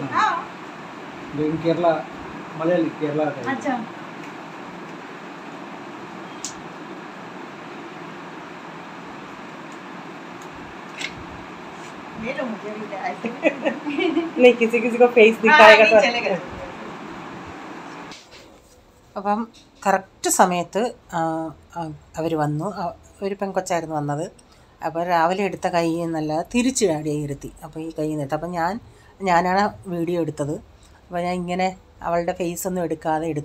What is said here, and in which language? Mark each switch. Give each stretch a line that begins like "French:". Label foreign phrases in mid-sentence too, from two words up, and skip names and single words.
Hindi: हाँ लेकिन केरला मलयाली केरला का। अच्छा नहीं किसी को फेस दिखाएगा तो
Malayalam: അപ്പം കറക്റ്റ് സമയത്ത് അവർ വന്നു. ഒരു പെങ്കൊച്ചായിരുന്നു വന്നത്. അപ്പോൾ രാവിലെ എടുത്ത കൈയിൽ നിന്നല്ല തിരിച്ച് ചാടിയായി ഇരുത്തി. അപ്പോൾ ഈ കൈയിൽ നിന്നിട്ട് അപ്പം ഞാനാണ് വീഡിയോ എടുത്തത്. അപ്പോൾ ഞാൻ ഇങ്ങനെ അവളുടെ ഫേസ് ഒന്നും എടുക്കാതെ എടുത്തു.